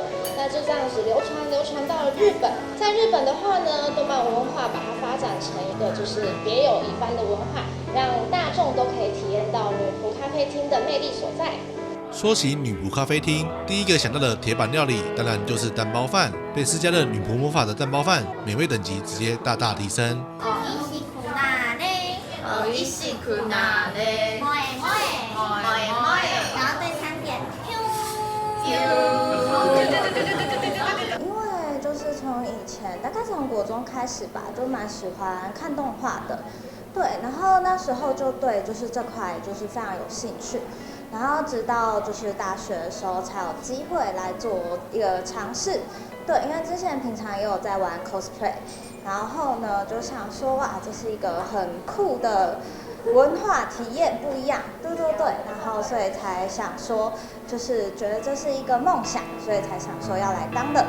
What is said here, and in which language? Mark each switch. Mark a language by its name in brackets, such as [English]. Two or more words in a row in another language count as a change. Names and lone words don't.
[Chinese] 那就这样子流传到了日本，在日本的话呢，动漫文化把它发展成一个就是别有一番的文化，让大众都可以体验到女仆咖啡厅的魅力所在。说起女仆咖啡厅，第一个想到的铁板料理，当然就是蛋包饭。被施加了女仆魔法的蛋包饭，美味等级直接大大提升。 [Japanese] 美味しくなれ，萌え萌え，萌え萌え， [Chinese] 然后对餐点，因为就是从以前，大概从国中开始吧，就蛮喜欢看动画的，对，然后那时候就对就是这块就是非常有兴趣。然后直到就是大学的时候才有机会来做一个尝试，对，因为之前平常也有在玩 cosplay， 然后呢就想说哇，这是一个很酷的文化体验，不一样，对，然后所以才想说，就是觉得这是一个梦想，所以才想说要来当的。